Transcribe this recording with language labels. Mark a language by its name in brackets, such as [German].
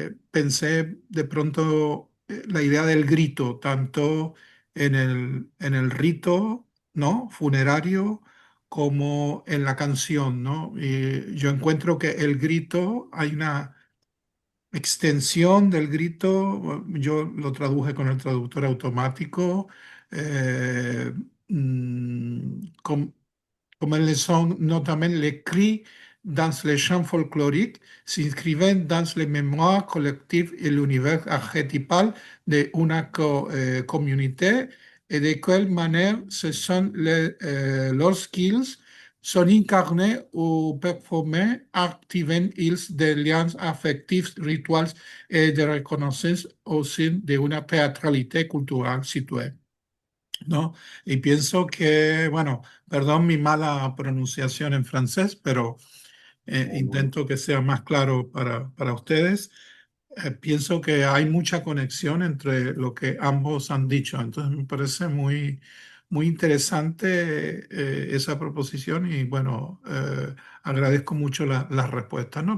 [Spanish] Pensé de pronto la idea del grito, tanto en el rito, ¿no? Funerario como en la canción, ¿no? Y yo encuentro que el grito, hay una extensión del grito, yo lo traduje con el traductor automático, eh, [French] com- comme elles sont notamment les cris dans les chants folkloriques, s'inscrivant dans les mémoires collectives et l'univers archétypal d'une communauté et de quelle manière ce sont leurs skills sont incarnés ou performés, activant ils des liens affectifs, rituels et de reconnaissance au sein d'une théâtralité culturelle située. [Spanish] ¿No? Y pienso que, bueno, perdón mi mala pronunciación en francés, pero [French] Non, non. [Spanish] intento que sea más claro para ustedes. Pienso que hay mucha conexión entre lo que ambos han dicho. Entonces me parece muy interesante esa proposición y bueno, agradezco mucho las respuestas, ¿no?